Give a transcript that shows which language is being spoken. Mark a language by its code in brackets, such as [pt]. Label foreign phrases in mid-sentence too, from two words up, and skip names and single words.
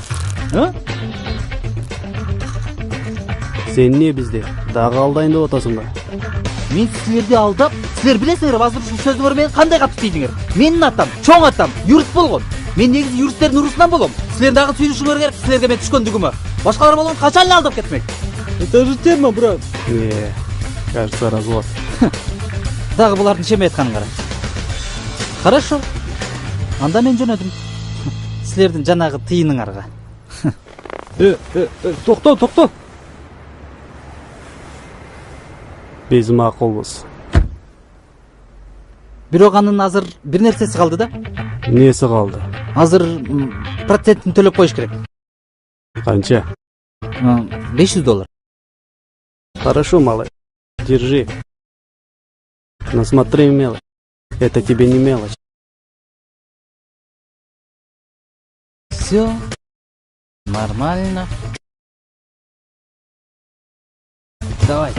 [ky] Сен не бизде? Дагы алдайын деп атасың ба? Мен силерди алдап, силер билесиңер, азыр ушул сөзүңөр менен кандай катып тийдиңер. Менин атам, чоң атам, юрист болгон. Мен негизи юристтердин урусунан болом. Силер дагы сүйүнүшүңөр керек, силерге мен түшкөндүгүмө. Башкалар болгон качан эле алдап кетмек. [ru] Это же тема, брат. Не, кажется, развод. [ky] Дагы булардын чемей айтканын кара. Хорошо. Анда мен жөнөдүм. Силердин жанагы тыйыныңарга. Токто. Биз макулбуз. Бирок анын азыр бир нерсеси калды да. Эмнеси калды? Азыр процентин төлөп коюш керек. Канча? $500. [ru] Хорошо, малый. Держи. Но смотри, мелочь. Это тебе не мелочь. Все нормально. Давайте.